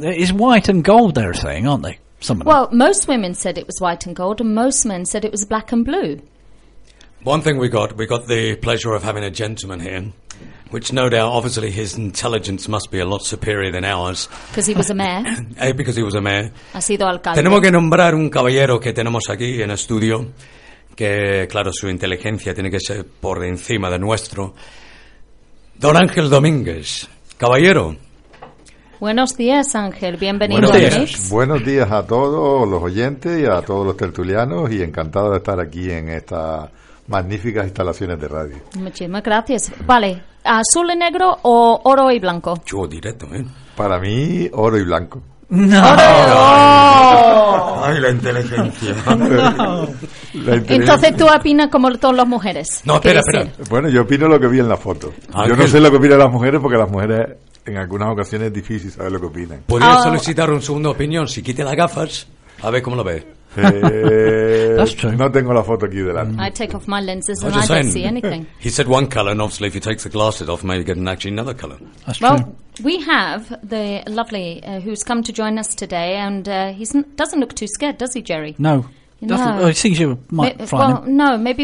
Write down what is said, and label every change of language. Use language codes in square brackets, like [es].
[en] It's white and gold, they're saying, aren't they? Well, most women said it was white and gold, and most men said it was black and blue. One thing we got the pleasure of having a gentleman here, which no doubt, obviously, his intelligence must be a lot superior than ours. Because he was a mayor. Because he was a mayor. [es] Ha sido alcalde. Tenemos que nombrar un caballero que tenemos aquí en estudio, que, claro, su inteligencia tiene que ser por encima de nuestro. Don Ángel Domínguez, caballero. Buenos días, Ángel. Bienvenido. Buenos días. Buenos días a todos los oyentes y a todos los tertulianos, y encantado de estar aquí en esta... magníficas instalaciones de radio. Muchísimas gracias. Vale, ¿azul y negro o oro y blanco? Yo directo, ¿eh? Para mí, oro y blanco. ¡No! ¡Ay, la inteligencia! No. Entonces, ¿tú opinas como todas las mujeres? No, espera. Decir? Bueno, yo opino lo que vi en la foto. Yo no sé lo que opinan las mujeres porque las mujeres, en algunas ocasiones, es difícil saber lo que opinan. ¿Podría solicitar un segundo opinión? Si quite las gafas, a ver cómo lo ves. [en] That's true. [es] No tengo la foto aquí delante. [en] I take off my lenses and I don't see anything. He said one colour, and obviously if he takes the glasses off, maybe get actually another colour. That's well, true. We have the lovely who's come to join us today, and he doesn't look too scared, does he, Jerry? No. Maybe